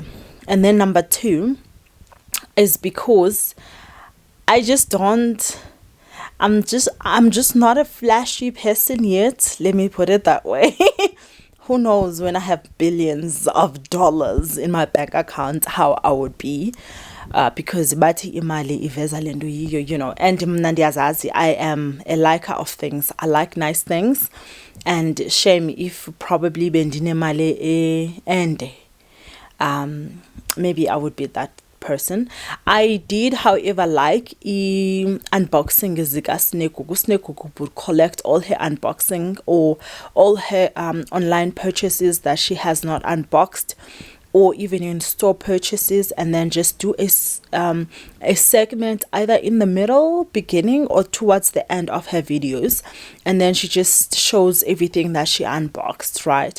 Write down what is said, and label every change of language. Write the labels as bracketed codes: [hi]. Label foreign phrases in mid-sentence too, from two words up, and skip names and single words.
[en] And then number 2 is because I'm just not a flashy person yet. Let me put it that way. Who knows when I have billions of dollars in my bank account, how I would be. [xh] Because bathi imali iveza lento yiyo, [en] you know. [xh] And mna ndiyazazi, [en] I am a liker of things. I like nice things. And shame if probably [xh] bendine mali ende. [en] Maybe I would be that person. I did, however, like unboxing zika Snekugu. Snekugu would collect all her unboxing or all her online purchases that she has not unboxed, or even in store purchases, and then just do a segment either in the middle, beginning, or towards the end of her videos, and then she just shows everything that she unboxed, right?